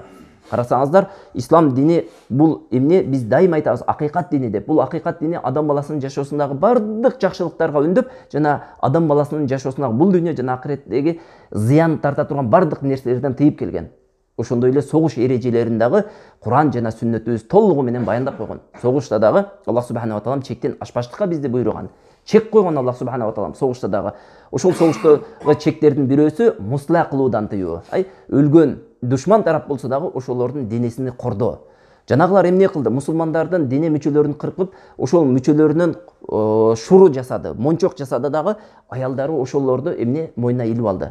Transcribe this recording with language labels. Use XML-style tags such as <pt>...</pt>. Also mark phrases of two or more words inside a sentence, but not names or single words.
<ky>Карасаңыздар, ислам дини бул эмне биз дайыма айтабыз, акыйкат дини деп. Бул акыйкат дини адам баласынын жашоосундагы бардык жакшылыктарга үндөп, жана адам баласынын жашоосундагы бул дүйнө жана акыреттеги зыян тарта турган бардык нерселерден тыйып келген. Ошондой эле согуш эрежелерин дагы Куран жана сүннөтүбүз толугу менен баяндап койгон. Согушта дагы Аллах</ky> <ar>سبحانه وتعالى</ar> <ky>чектен ашпаштыкка бизди буйруган. Чек койгон Аллах</ky> <ar>سبحانه وتعالى</ar> <ky>согушта дагы. Ошол согуштагы чектердин бирөөсү мусла кылуудан тыюу. Өлгөн душман тарап болсо дагы ошолордун денесин кордоо. Жанагылар эмне кылды? Мусулмандардын дене мүчөлөрүн кыркып, ошол мүчөлөрүнөн шуру жасады, мончок жасады дагы, аялдары ошолорду эмне мойнуна илип алды.</ky>